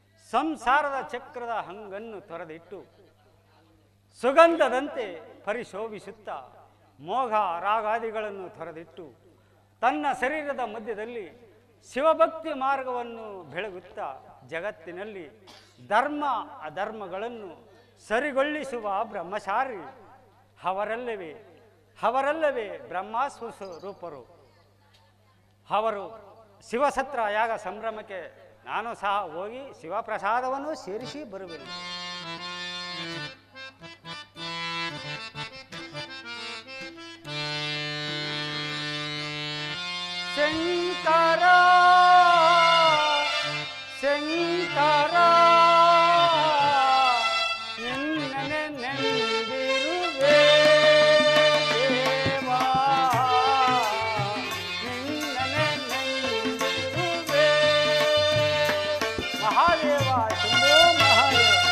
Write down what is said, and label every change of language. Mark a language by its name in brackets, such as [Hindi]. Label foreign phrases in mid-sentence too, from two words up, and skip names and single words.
[Kannada] ಸಂಸಾರದ ಚಕ್ರದ ಹಂಗನ್ನು ತೊರೆದಿಟ್ಟು ಸುಗಂಧದಂತೆ ಪರಿಶೋಭಿಸುತ್ತಾ ಮೋಹ ರಾಗಾದಿಗಳನ್ನು ತೊರೆದಿಟ್ಟು ತನ್ನ ಶರೀರದ ಮಧ್ಯದಲ್ಲಿ ಶಿವಭಕ್ತಿ ಮಾರ್ಗವನ್ನು ಬೆಳಗುತ್ತಾ ಜಗತ್ತಿನಲ್ಲಿ ಧರ್ಮ ಅಧರ್ಮಗಳನ್ನು ಸರಿಗೊಳಿಸುವ ಬ್ರಹ್ಮಚಾರಿ ಅವರಲ್ಲವೇ ಬ್ರಹ್ಮಸ್ವರೂಪರು. ಅವರು ಶಿವಸತ್ರ ಯಾಗ ಸಂಭ್ರಮಕ್ಕೆ ನಾನು ಸಹ ಹೋಗಿ ಶಿವಪ್ರಸಾದವನ್ನು ಸೇರಿಸಿ ಬರುವೆನು. ಶಂಕರ ಶಂಕರ ನಿನ್ನನೆ ನೆಂದಿರುವೆ ದೇವಾ, ನಿನ್ನನೆ ನೆಂದಿರುವೆ ಮಹಾದೇವ ಶಂಭೋ ಮಹಾದೇವ.